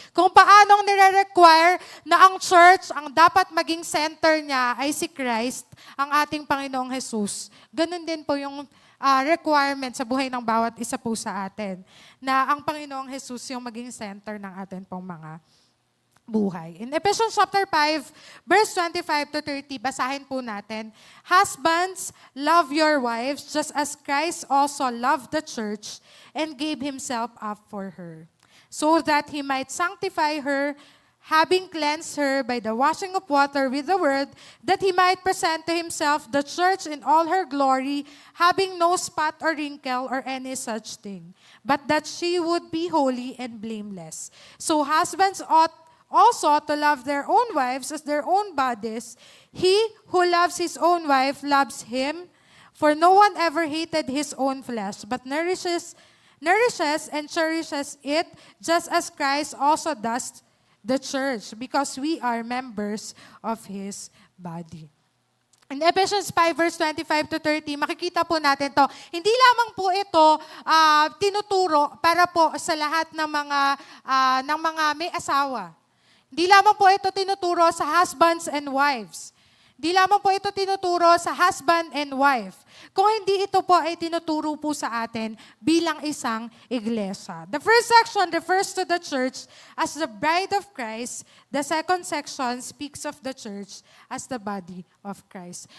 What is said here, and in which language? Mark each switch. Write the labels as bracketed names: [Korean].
[Filipino] Kung paanong nire-require na ang church, ang dapat maging center niya ay si Christ, ang ating Panginoong Jesus, ganun din po yung requirement sa buhay ng bawat isa po sa atin, na ang Panginoong Jesus yung maging center ng atin pong mga buhay. [English] In Ephesians chapter 5, verse 25 to 30, [Filipino] basahin po natin, [English] Husbands, love your wives just as Christ also loved the church and gave himself up for her, so that he might sanctify her, having cleansed her by the washing of water with the word, that he might present to himself the church in all her glory, having no spot or wrinkle or any such thing, but that she would be holy and blameless. So husbands ought also to love their own wives as their own bodies. He who loves his own wife loves him, for no one ever hated his own flesh, but nourishes and cherishes it, just as Christ also does the church, because we are members of His body. In Ephesians 5 verse 25 to 30, [Filipino] makikita po natin to. Hindi lamang po ito tinuturo para po sa lahat ng mga may asawa. Hindi lamang po ito tinuturo sa [English] husbands and wives. [Filipino] Hindi lamang po ito tinuturo sa [English] husband and wife. [Filipino] Kung hindi ito po ay tinuturo po sa atin bilang isang iglesia. [English] The first section refers to the church as the bride of Christ. The second section speaks of the church as the body of Christ.